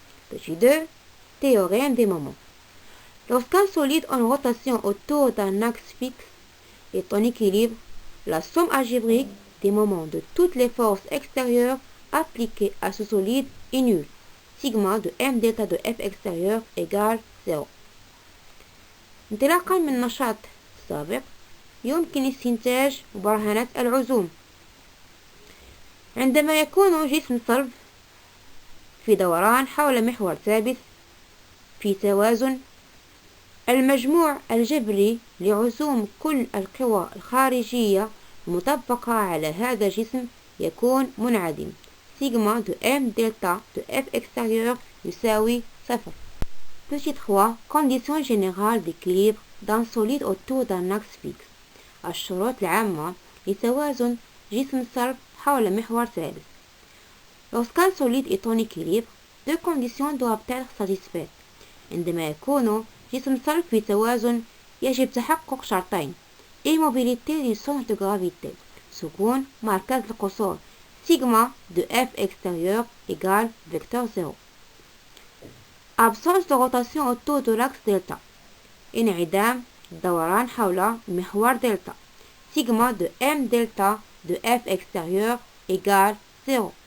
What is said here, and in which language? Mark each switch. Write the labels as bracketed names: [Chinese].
[French] Petit 2, théorème des moments. Lorsqu'un solide en rotation autour d'un axe fixe est en équilibre, la somme algébrique des moments de toutes les forces extérieures appliquées à ce solide est nulle. Sigma de M delta de F extérieur égale 0. [Arabic] انطلاقا من النشاط السابق يمكن استنتاج مبرهنات العزوم. عندما يكون جسم صلب في دوران حول محور ثابت في توازن، المجموع الجبري لعزوم كل القوى الخارجية المطبقة على هذا الجسم يكون منعدم. سيجما دو M delta de F extérieur يساوي 0. [French] Petit 3. Conditions générales d'équilibre d'un solide autour d'un axe fixe. [Arabic] الشروط العامة لتوازن جسم صلب حول محور ثابت. [French] Lorsqu'un solide est en équilibre, deux conditions doivent être satisfaites. [Arabic] عندما يكون جسم صلب في توازن يجب تحقق شرطين: [French] immobilité du centre de gravité، [Arabic] سكون مركز القصور، [French] sigma de F extérieur égale vecteur 0. Absence de rotation autour de l'axe delta، [Arabic] انعدام الدوران حول محور دلتا، [French] sigma de M delta de F extérieur égale 0.